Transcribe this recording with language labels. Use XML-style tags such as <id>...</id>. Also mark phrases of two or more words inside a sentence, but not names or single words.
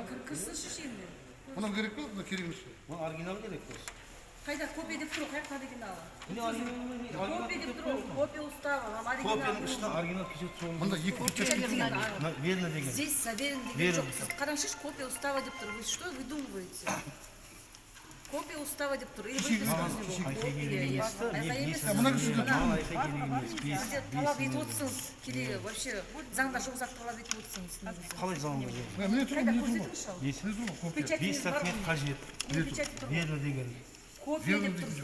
<kk>Кірсінші енді. Мынау керек пе, мына керек емес пе? Мына оригинал керек қой. Қайда копия деп тұр, қаяқта оригиналы? Копия деп тұр,</kk> <ru>копия устава,</ru> <kk>оригинал. Копияның ішінде оригинал печать солы. Мында екі печать Верно деген.</kk> <ru>Здесь заверен</ru> <kk>деген жоқ. Сіз қараңызшы,</kk> <ru>копия устава</ru> <kk>деп тұр.</kk> <ru>Вы что выдумываете? Копия устава</ru> <kk>деп тұр.</kk> <ru>Или вы без</ru> <kk>сізде талап етіп отырсыңыз, келе вообще заңда жоқ зат талап етіп отырсыңыз. Қалай заңда жоқ? Міне тұр, міне тұр. Бес сантиметр қажет. Верно деген. Копия деп тұр.</kk>